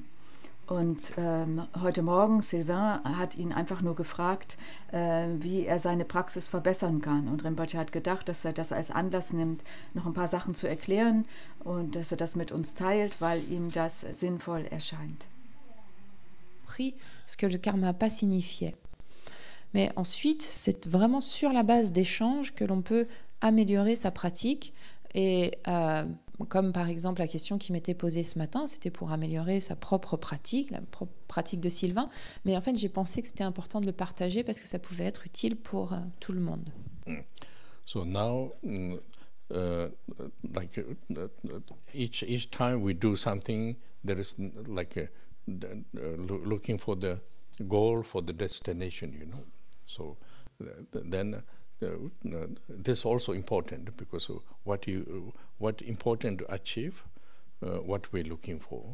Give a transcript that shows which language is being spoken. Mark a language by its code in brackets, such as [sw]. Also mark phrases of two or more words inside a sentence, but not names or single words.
[de] Und heute Morgen, Sylvain hat ihn einfach nur gefragt, wie er seine Praxis verbessern kann. Und Rinpoche hat gedacht, dass er das als Anlass nimmt, noch ein paar Sachen zu erklären und dass er das mit uns teilt, weil ihm das sinnvoll erscheint. [fr] Ce que le Karmapa signifiait. Mais ensuite, c'est vraiment sur la base d'échanges que l'on peut améliorer sa pratique. Et comme par exemple la question qui m'était posée ce matin, c'était pour améliorer sa propre pratique, la propre pratique de Sylvain. Mais en fait, j'ai pensé que c'était important de le partager parce que ça pouvait être utile pour tout le monde. [en] So now, each time we do something, there is looking for the goal, for the destination, So then this is also important, because what important to achieve, what we're looking for.